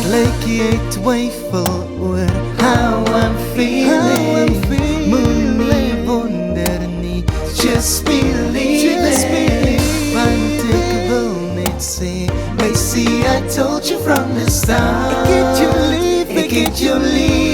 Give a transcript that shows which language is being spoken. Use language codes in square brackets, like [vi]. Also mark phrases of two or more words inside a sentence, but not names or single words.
[af] Lyk jy twyfel oor [en] how I'm feeling. [af] Moenie wonder nie, [en] just believe it. [af] Want ek wil net sê, [en] Macy, I told you from the start, [af] ek het jou lief, ek het jou lief.